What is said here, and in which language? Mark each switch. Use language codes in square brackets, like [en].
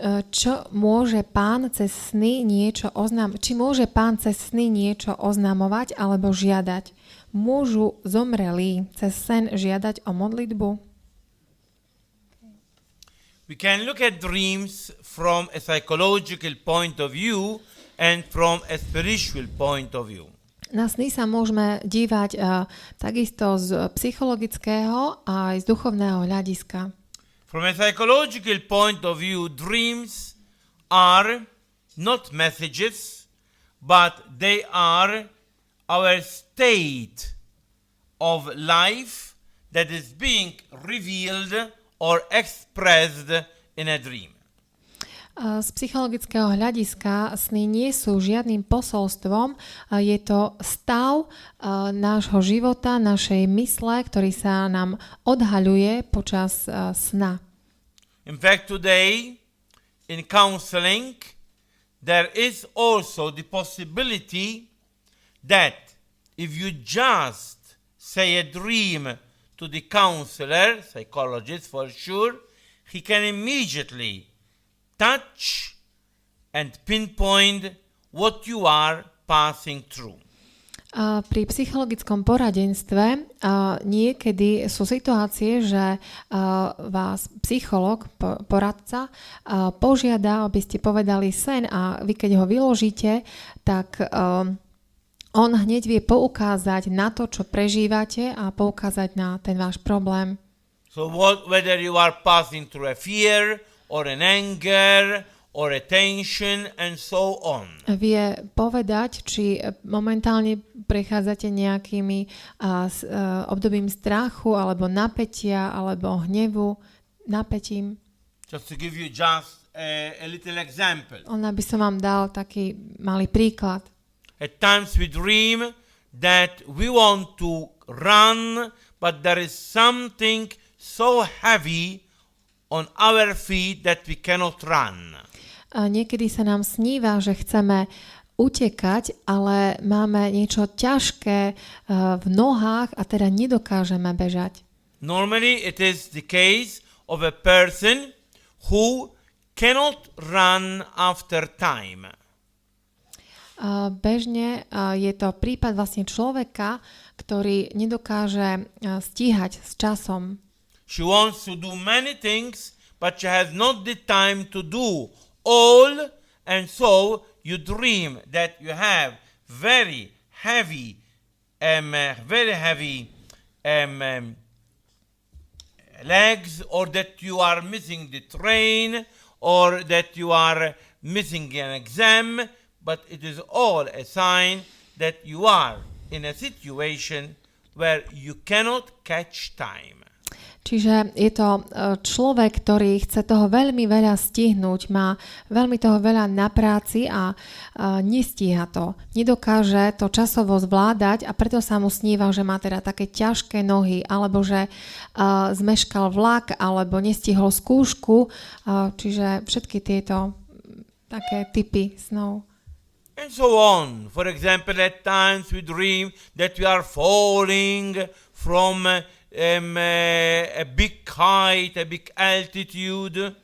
[sk] Čo môže pán cez sny niečo či môže pán cez sny niečo oznamovať alebo žiadať? Môžu zomrelí cez sen žiadať o modlitbu? [en] We can look at dreams from a psychological point of view and from a spiritual point of view. [sk] Na sny sa môžeme dívať takisto z psychologického a aj z duchovného hľadiska. [en] From a psychological point of view, dreams are not messages, but they are our state of life that is being revealed or expressed in a dream. [sk] Z psychologického hľadiska sny nie sú žiadnym posolstvom, je to stav nášho života, našej mysle, ktorý sa nám odhaľuje počas sna. [en] In fact, today in counseling, there is also the possibility that if you just say a dream to the counselor, psychologist for sure, he can immediately touch and pinpoint what you are passing through. [sk] Pri psychologickom poradenstve niekedy sú situácie, že vás psycholog, poradca, požiada, aby ste povedali sen a vy keď ho vyložíte, tak on hneď vie poukázať na to, čo prežívate a poukázať na ten váš problém. [en] So whether you are passing through a fear or an anger or a tension and so on. [sk] Vie povedať, či momentálne prechádzate nejakými obdobím strachu alebo napätia alebo hnevu, napätím. [en] Just to give you just a little example. [sk] Aby som vám dal taký malý príklad. [en] At times we dream that we want to run, but there is something so heavy on our feet that we cannot run. [sk] Niekedy sa nám sníva, že chceme utekať, ale máme niečo ťažké v nohách a teda nedokážeme bežať. [en] Normally it is the case of a person who cannot run after time. [sk] Bežne je to prípad vlastne človeka, ktorý nedokáže stíhať s časom. [en] She wants to do many things, but she has not the time to do all, and so you dream that you have very heavy legs, or that you are missing the train, or that you are missing an exam, but it is all a sign that you are in a situation where you cannot catch time. [sk] Čiže je to človek, ktorý chce toho veľmi veľa stihnúť, má veľmi toho veľa na práci a nestíha to. Nedokáže to časovo zvládať a preto sa mu sníva, že má teda také ťažké nohy, alebo že zmeškal vlak, alebo nestihol skúšku, čiže všetky tieto také typy snov. [en] And so on. For example, at times we dream that we are falling from a big height, a big altitude.